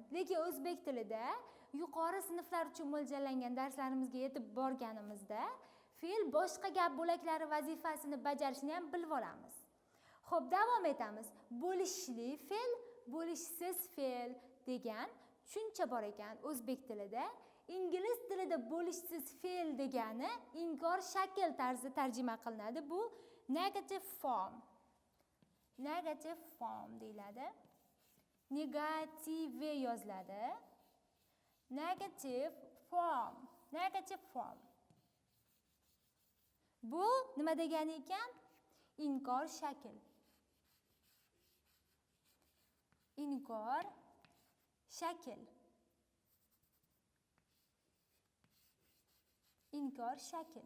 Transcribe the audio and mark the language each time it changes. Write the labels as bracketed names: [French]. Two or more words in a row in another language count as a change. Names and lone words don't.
[Uzbek] Lekin o'zbek tilida yuqori sinflar uchun mo'ljallangan darslarimizga yetib borganimizda fe'l boshqa gap bo'laklari vazifasini bajarishni ham bilib olamiz. Xo'p, davom etamiz. Bo'lishli fe'l, bo'lishsiz fe'l degan tushuncha bor ekan o'zbek tilida. Ingliz tilida bo'lishsiz fe'l degani inkor shakl tarzida tarjima qilinadi. [English] Bu negative form. Negative form deyiladi. [Uzbek] Negative yoziladi. [English] Negative form. Negative form. [Uzbek] Bu nima degani ekan? Inkor shakl. Inkor shakl. Inkor shakl.